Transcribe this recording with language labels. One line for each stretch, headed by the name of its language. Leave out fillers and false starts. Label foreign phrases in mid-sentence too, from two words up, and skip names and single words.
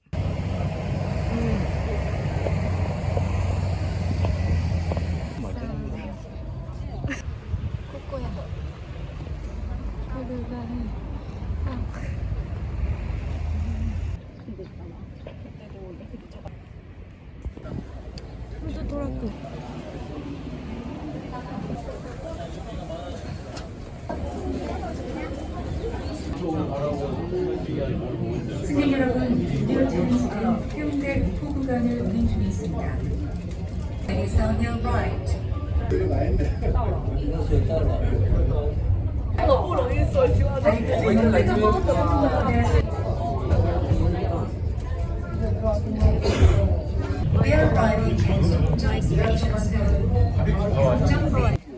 Japanese: ここや。これがね。フードトラック。
Korean: 승객 여러분, 드디어 정식은 해운대 포구간을 운행 중에 있습니다.
English: It is on your right. We are arriving at Songjiang Station Soon.